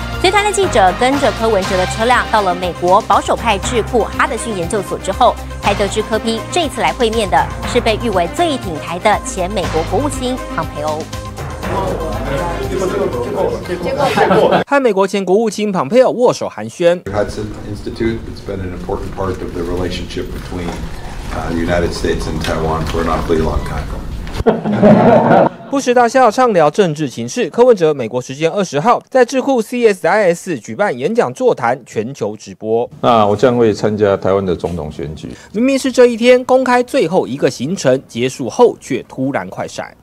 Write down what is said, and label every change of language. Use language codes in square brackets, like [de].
[zh] 随团的记者跟着柯文哲的车辆到了美国保守派智库哈德逊研究所之后，才得知柯 P 这次来会面的是被誉为最挺台的前美国国务卿庞培欧。和美国前国务卿庞佩奥握手寒暄。 [en] Hudson Institute, it's been an important part of the relationship between the United States and Taiwan for an awfully long time. [zh] 不时大笑畅聊政治情势，柯文哲美国时间20号在智库 CSIS 举办演讲座谈，全球直播。那我将会参加台湾的总统选举。明明是这一天公开最后一个行程，结束后却突然快闪。